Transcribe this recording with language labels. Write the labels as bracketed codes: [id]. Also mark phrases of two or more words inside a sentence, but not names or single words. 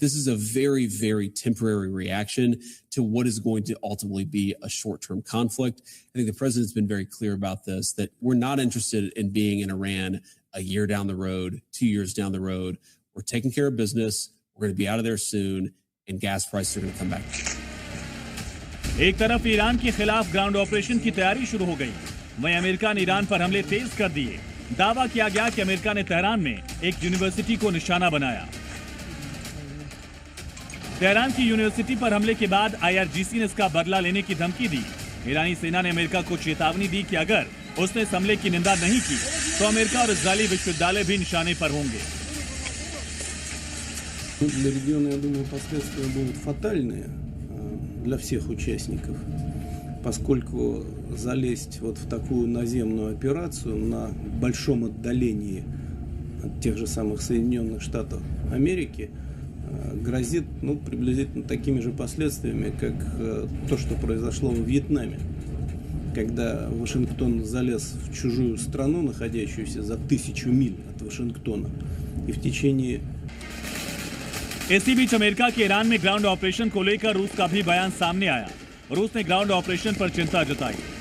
[en] This is a very, very temporary reaction to what is going to ultimately be a short-term conflict. I think the president's been very clear about this, that we're not interested in being in Iran a year down the road, 2 years down the road. We're taking care of business. We're going to be out of there soon, and gas prices are going to come back. [hi] एक तरफ ईरान के खिलाफ [en] ground operation [hi] की तैयारी शुरू हो गई, वहीं अमेरिका ने ईरान पर हमले तेज कर दिए। दावा किया गया कि अमेरिका ने तेहरान में एक यूनिवर्सिटी को निशाना बनाया। तेहरान की यूनिवर्सिटी पर हमले के बाद IRGC ने इसका बदला लेने की धमकी दी। ईरानी सेना ने अमेरिका को चेतावनी दी कि अगर उसने इस हमले की निंदा नहीं की तो अमेरिका और इजरायली विश्वविद्यालय भी निशाने पर होंगे। [ru] Для региона, я думаю, последствия будут фатальные для всех участников, поскольку залезть вот в такую наземную операцию на большом отдалении от тех же самых Соединенных Штатов Америки грозит приблизительно такими же последствиями, как то, что произошло в Вьетнаме, когда Вашингтон залез в чужую страну, находящуюся за 1000 миль от Вашингтона, и в течение... [hi] इसी बीच अमेरिका के ईरान में [en] ground operation [hi] को लेकर रूस का भी बयान सामने आया। रूस ने [en] ground operation [hi] पर चिंता जताई।